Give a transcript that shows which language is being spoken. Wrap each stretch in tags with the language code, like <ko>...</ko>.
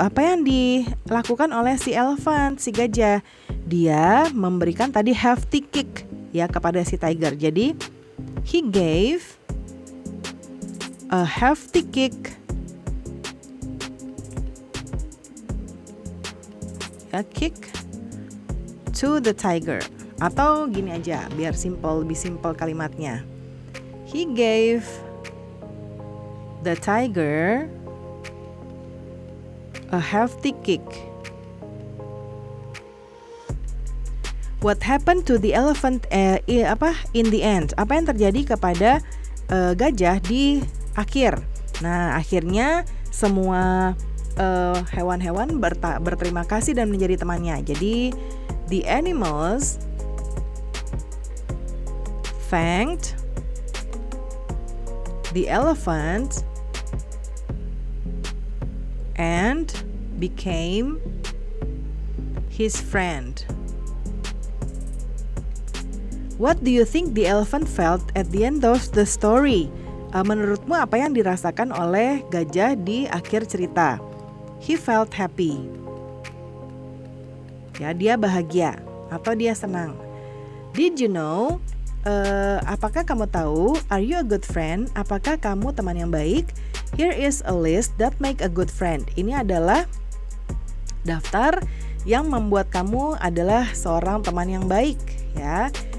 <id>Apa yang dilakukan oleh si elephant, si gajah? Dia memberikan tadi hefty kick ya kepada si tiger.</id> <en>Jadi he gave a hefty kick. A kick to the tiger.</en> <id>Atau gini aja, biar lebih simple kalimatnya.</id> <en>He gave the tiger a hefty kick. What happened to the elephant in the end?</en> <id>Apa yang terjadi kepada gajah di akhir? Nah, akhirnya semua hewan-hewan berterima kasih dan menjadi temannya.</id> <en>Jadi the animals thanked the elephant and became his friend. What do you think the elephant felt at the end of the story?</en> <id>Menurutmu apa yang dirasakan oleh gajah di akhir cerita?</id> <en>He felt happy.</en> <id>Ya, dia bahagia atau dia senang.</id> <en>Did you know?</en> <id>Apakah kamu tahu?</id> <en>Are you a good friend?</en> <id>Apakah kamu teman yang baik?</id> <en>Here is a list that make a good friend.</en> <id>Ini adalah daftar yang membuat kamu adalah seorang teman yang baik, ya.</id>